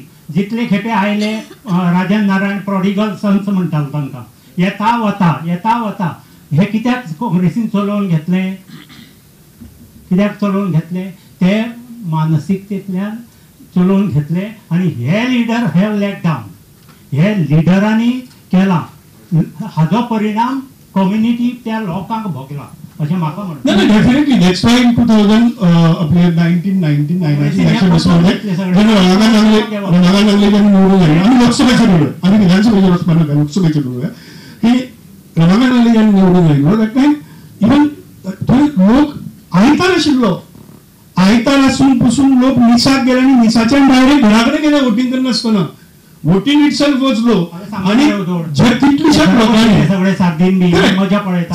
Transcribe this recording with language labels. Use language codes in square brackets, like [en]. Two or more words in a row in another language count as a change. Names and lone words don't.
[kok] जितले खेपे आयले राजन नारायण [en] prodigal sons [kok] म्हणटालो तांकां येता वता हे कित्याक काँग्रेसीन चलोवन घेतले कित्याक चलोवन घेतले ते मानसिकतेंतल्यान चलोवन घेतले आनी हे [en] leader have let down [kok] हे लिडरांनी केला हाजो परिणाम कम्युनिटी त्या लोकांक भोगला. अशें म्हाका म्हणटा. [mr] नाही [en] definitely that's why in 2000 [mr] आपले 1999 इलेक्शन मध्ये रणांगण लागले त्यांनी निवडून आले. आम्ही लोकसभेचे निवडलो, आम्ही विधानसभेचे वचपान नका, लोकसभेचे निवडूया की रणांगण लागले त्यांनी निवडून आयलो. [en] that time even [kok] थंय लोक आयतार आशिल्लो, आयतार आसून पसून लोक मिसाक गेले आनी मिसाच्यान डायरेक्ट घरा कडेन गेले वोटींग करनासतना. [en] voting itself was low [kok] आणि जे कितलीशाच लोकांनी सगळे साथीन बी मजा पळयता